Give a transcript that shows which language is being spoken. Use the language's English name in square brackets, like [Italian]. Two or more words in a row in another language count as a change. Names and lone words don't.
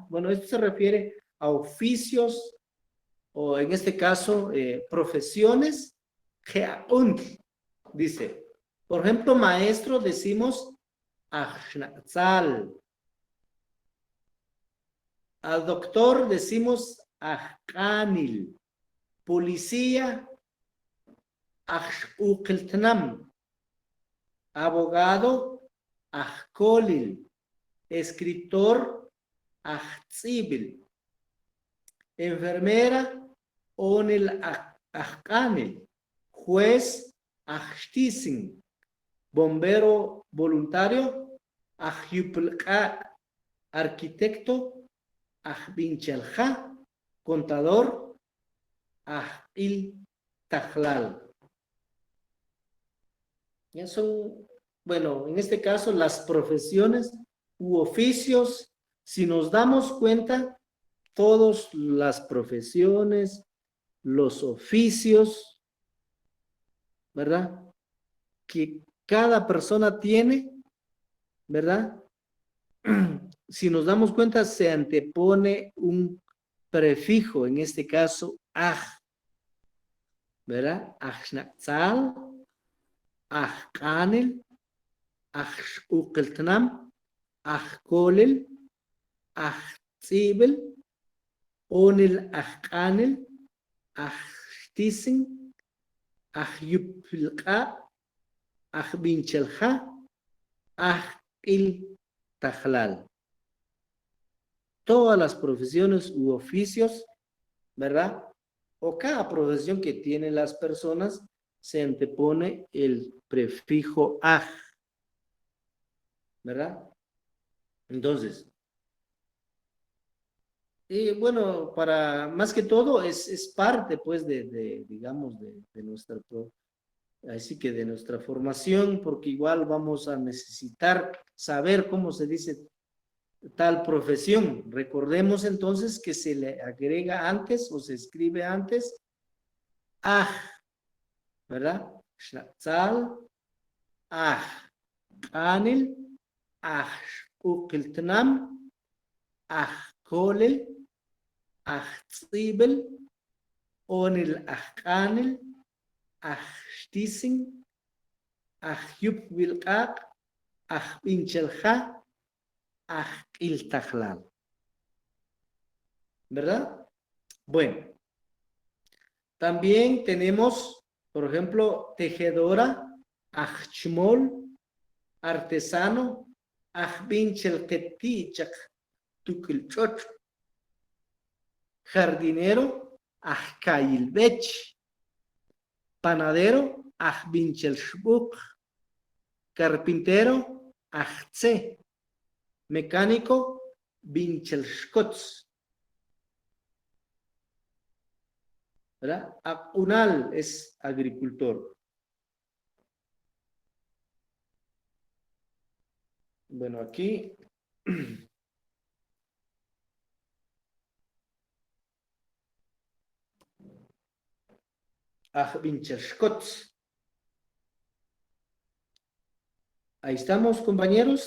[Spanish] Bueno, esto se refiere a oficios, o en este caso, profesiones. Dice, por ejemplo, maestro, [Mayan languages] decimos Ahnatzal. [Spanish] Al doctor decimos Ahkanil. Policía Ahukiltnam. Abogado Ahkolil. Escritor Ahtsibil. Enfermera Onil Ahkanil. Juez Ahstisin. Bombero voluntario Ahyupulka. Arquitecto Ahbinchalja. Contador Ahil Tajlal. Ya son, bueno, en este caso las profesiones u oficios. Si nos damos cuenta, todas las profesiones, los oficios, ¿verdad? Que cada persona tiene, ¿verdad? Si nos damos cuenta, se antepone un prefijo, en este caso, aj, ¿verdad? [Mayan languages] Ajnatzal, ajkanel, ajukeltnam, ajkolel, ajtzibel, onel ajkanel, ajtisin, ajyupilka, ajbinchelja, ajil tajlal. [Spanish] Todas las profesiones u oficios, ¿verdad? O cada profesión que tienen las personas, se antepone el prefijo aj, ¿verdad? Entonces, Y bueno, para más que todo es parte, pues, digamos, de nuestra, así que de nuestra formación, porque igual vamos a necesitar saber cómo se dice tal profesión. Recordemos entonces que se le agrega antes o se escribe antes ¿verdad? [Mayan languages] Schnatzal, Anil, Ukiltnam, Kolel, Tzibel, Onil Anil, Stising, Yub Wilkak, Pinchelja, Iltajlal. [Spanish] ¿Verdad? Bueno, también tenemos, por ejemplo, tejedora, Achmol, artesano, Binchel Tukilchoch, jardinero, Kailbech, panadero, Binchel Shbuk, carpintero, Tse, mecánico, Binchel Shkotz. ¿Verdad? Unal es agricultor. Bueno, aquí ahí estamos, compañeros.